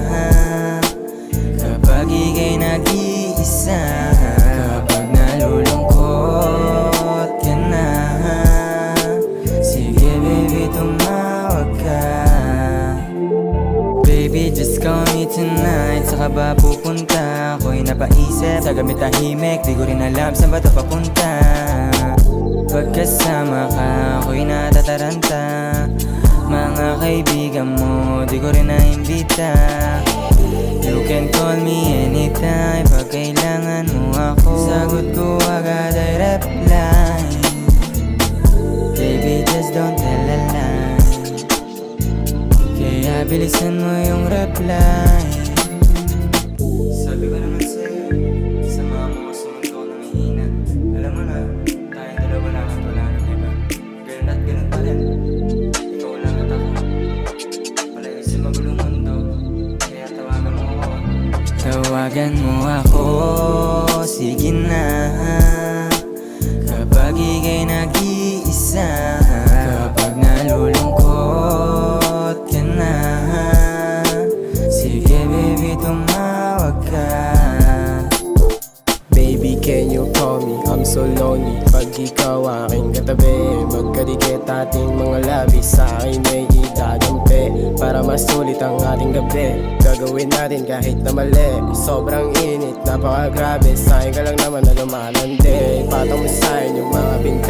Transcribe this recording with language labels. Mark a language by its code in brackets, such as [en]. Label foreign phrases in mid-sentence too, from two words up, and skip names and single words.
[tl] Kapag ika'y nag-iisa, kapag nalulungkot ka na, sige baby, tumawag ka. [en] Baby, just call me tonight. [tl] Saka ba pupunta? Ako'y napaisip, sa gamit tahimik, di ko rin alam saan ba ito papunta. Pagkasama ka, ako'y natataranta. Mga kaibigan mo, di ko rin naimbita. [en] You can call me anytime, [tl] pag kailangan mo ako, sagot ko agad ay reply. [en] Baby, just don't tell a lie. [tl] Kaya bilisan mo yung reply. Sabi ko naman sa'yo, sama mo sumunod ko ng hihina. Alam mo na, tayong dalawa lang at wala nang iba. Ganun at ganun pa rin. Ikaw lang at ako, palagi sa magulong mundo. Kaya tawagan mo ako. Tawagan mo ako, sige na. Kapag ika'y nag-iisa, kapag nalulungkot ka na, sige baby, tumawag ka. [en] Baby, can you call me? I'm so lonely. [tl] Pag ikaw aking katabi, magkadikit ating mga labi, sa akin ay idadampi para masulit ang ating gabi. Gagawin natin kahit na mali. Sobrang init, napakagrabe. Sa'kin ka lang naman na lumalandi. Patong mo sa'kin yung mga binte.